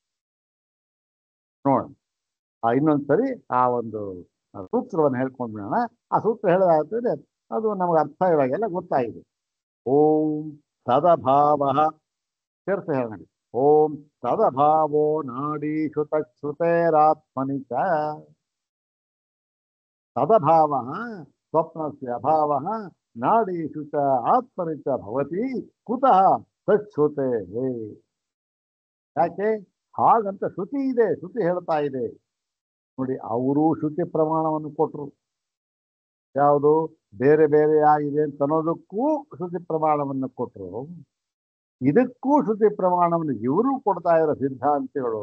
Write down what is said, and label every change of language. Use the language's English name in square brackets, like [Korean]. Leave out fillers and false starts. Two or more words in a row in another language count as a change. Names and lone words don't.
[Kannada] ನೋಡೋಣ ಇನ್ನೊಂದ್ಸರಿ ಆ ಒಂದು ಸೂತ್ರವನ್ನು ಹೇಳ್ಕೊಂಡು ಬಿಡೋಣ. ಆ ಸೂತ್ರ ಹೇಳೋದಾಗ್ತದೆ, ಅದು ನಮಗೆ ಅರ್ಥ ಇವಾಗೆಲ್ಲ ಗೊತ್ತಾಗಿದೆ. ಓಂ ಸದಭಾವ ಸೇರ್ಸ ಹೇಳೋಣ. [Sanskrit] ಓಂ ಸದಭಾವೋ ನಾಡೀಷು ತಶ್ರುತೇರಾತ್ಮನಿ ಚ. ಸದಭಾವ ಸ್ವಪ್ನಸ್ಯ ಅಭಾವ ನಾಡೀಷು ಚ ಆತ್ಮನಿ ಚ ಭವತಿ ಕುತಃ ತಶ್ರುತೆ. [Kannada] ಯಾಕೆ ಹಾಗಂತ ಶ್ರುತಿ ಇದೆ, ಶ್ರುತಿ ಹೇಳ್ತಾ ಇದೆ ನೋಡಿ. ಅವರು ಶ್ರುತಿ ಪ್ರಮಾಣವನ್ನು ಕೊಟ್ಟರು, ಯಾವುದು ಬೇರೆ ಬೇರೆ ಆಗಿದೆ ಅಂತ ಅನ್ನೋದಕ್ಕೂ ಶ್ರುತಿ ಪ್ರಮಾಣವನ್ನು ಕೊಟ್ಟರು, ಇದಕ್ಕೂ ಶ್ರುತಿ ಪ್ರಮಾಣವನ್ನು ಇವರು ಕೊಡ್ತಾ ಇರೋ ಸಿದ್ಧಾಂತಿಗಳು.